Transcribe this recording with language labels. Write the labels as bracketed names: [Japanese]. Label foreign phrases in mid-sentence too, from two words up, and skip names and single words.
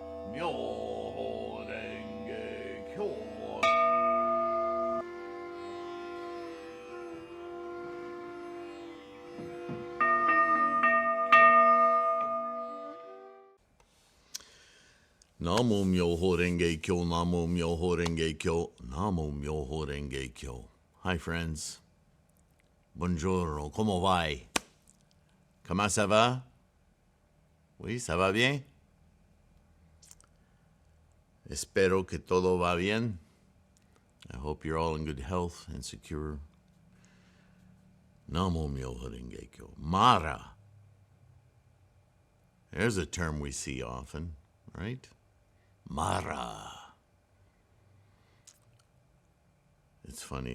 [Japanese] 妙法蓮華経。南無妙法蓮華経、南無妙法蓮華経、南無妙法蓮華経. [English] Hi friends. [Italian] Buongiorno, comment vai? [French] Comment ça va? Oui, ça va bien? [Spanish] Espero que todo va bien. [English] I hope you're all in good health and secure. [Japanese] 南無妙法蓮華経. [English] Mara. There's a term we see often, right? Mara. It's funny.